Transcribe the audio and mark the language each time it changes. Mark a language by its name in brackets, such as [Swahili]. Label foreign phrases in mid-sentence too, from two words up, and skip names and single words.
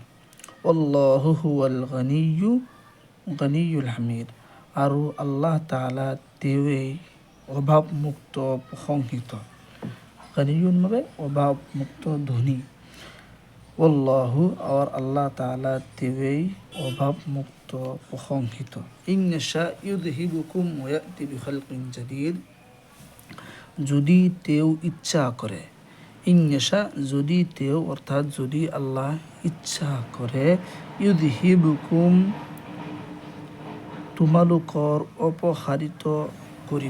[Arabic] الله هو الغني الحميد, [Assamese] আৰু আল্লাহ তাআলা তেওঁৱেই অভাৱমুক্ত প্ৰশংসিত। গনিয়্যুন মানে অভাৱমুক্ত ধনী। আল্লাহু আৰু আল্লাহ তাআলা তেওঁৱেই অভাৱমুক্ত প্ৰশংসিত। [Arabic] إن يشأ يذهبكم ويأت بخلق جديد, [Assamese] যদি তেওঁ ইচ্ছা কৰে। [Arabic] إن يشأ, [Assamese] যদি তেওঁ অৰ্থাৎ যদি আল্লাহ ইচ্ছা কৰে। ইউযহিবকুম, তোমালোকৰ অপসাৰিত কৰিব।